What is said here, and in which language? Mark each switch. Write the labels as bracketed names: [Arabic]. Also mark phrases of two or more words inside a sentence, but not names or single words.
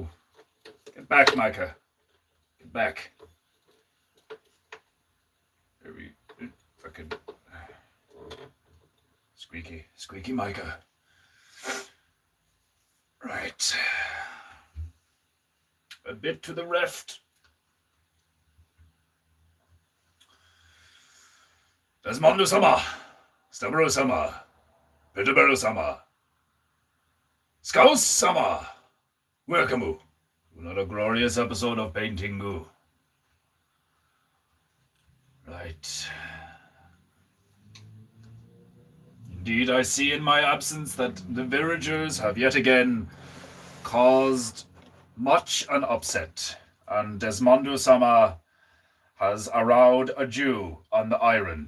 [English] Get back, Micah. Get back. There we... Fucking... Squeaky Micah. Right. A bit to the left. Desmondo-sama. Stabro-sama. Peterborough-sama. Scouse-sama. Welcome to another glorious episode of Painting Goo. Right. Indeed, I see in my absence that the villagers have yet again caused much an upset, and Desmondo Sama has aroused a Jew on the island.